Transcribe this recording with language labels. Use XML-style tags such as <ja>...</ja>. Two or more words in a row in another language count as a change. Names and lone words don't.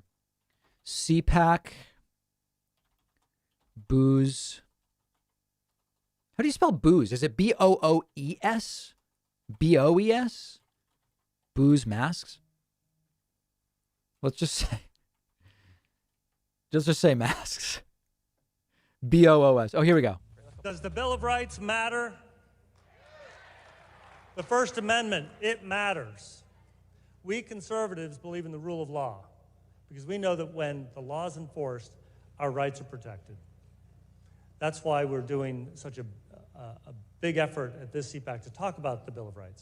<en>CPAC boos. How do you spell booze? Is it B-O-O-E-S? B-O-E-S? Booze masks? Let's just say masks. B-O-O-S. Oh, here we go. Does the Bill of Rights matter? The First Amendment, it matters. We conservatives believe in the rule of law because we know that when the law is enforced, our rights are protected. That's why we're doing such a big effort at this CPAC to talk about the Bill of Rights.</en>